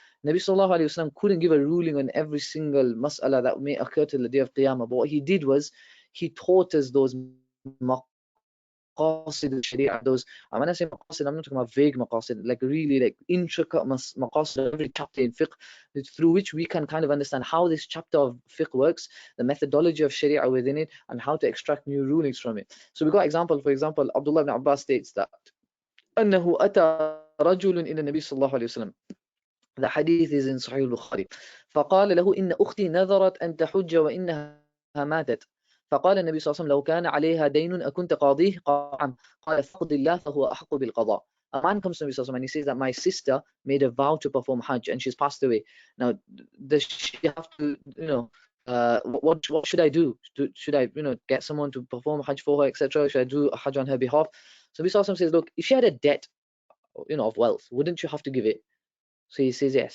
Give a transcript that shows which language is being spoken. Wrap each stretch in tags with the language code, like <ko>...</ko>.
<en>Nabi Sallallahu Alaihi Wasallam couldn't give a ruling on every single mas'ala that may occur till the day of Qiyamah, but what he did was he taught us those maqasid al-sharia, those, when I say maqasid, I'm not talking about vague maqasid, like really like intricate maqasid of every chapter in fiqh, through which we can kind of understand how this chapter of fiqh works, the methodology of sharia within it, and how to extract new rulings from it. So we got example, for example, Abdullah ibn Abbas states that</en> <ar>أنه أتى رجل إلى النبي صلى الله عليه وسلم.</ar> <en>The hadith is in Sahih al-Bukhari.</en> <ar>فقال له إن أختي نذرت أن تحج وإنها ماتت. فقال النبي صلى الله عليه وسلم لو كان عليها دين أكنت قاضيه؟ قال نعم. قال فقد الله فهو أحق بالقضاء.</ar> <en>A man comes to Nabi Sallallahu Alaihi Wasallam and he says that my sister made a vow to perform Hajj and she's passed away. Now, does she have to, what should I do? Should I, get someone to perform Hajj for her, etc.? Should I do a Hajj on her behalf? So Nabi Sallallahu Alaihi Wasallam says, look, if she had a debt, of wealth, wouldn't you have to give it? So he says, yes.</en>